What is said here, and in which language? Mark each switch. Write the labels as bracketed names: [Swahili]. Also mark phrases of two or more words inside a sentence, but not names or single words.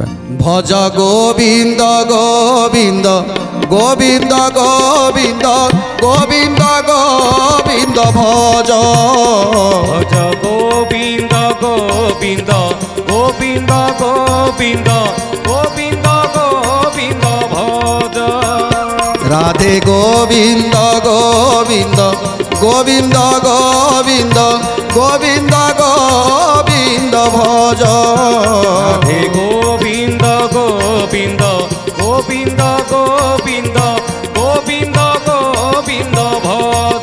[Odia] ଭଜ ଗୋବିନ୍ଦ ଗୋବିନ୍ଦ ଗୋବିନ୍ଦ ଗୋବିନ୍ଦ ଗୋବିନ୍ଦ ଗୋବିନ୍ଦ ଭଜ। ଭଜ ଗୋବିନ୍ଦ ଗୋବିନ୍ଦ ଗୋବିନ୍ଦ ଗୋବିନ୍ଦ ଗୋବିନ୍ଦ ଗୋବିନ୍ଦ ଭଜ। [Bangla] রাধে গোবিন্দ গোবিন্দ গোবিন্দ গোবিন্দ গোবিন্দ গোবিন্দ ভজ। রাধে গোবিন্দ গোবিন্দ গোবিন্দ গোবিন্দ গোবিন্দ গোবিন্দ ভজ।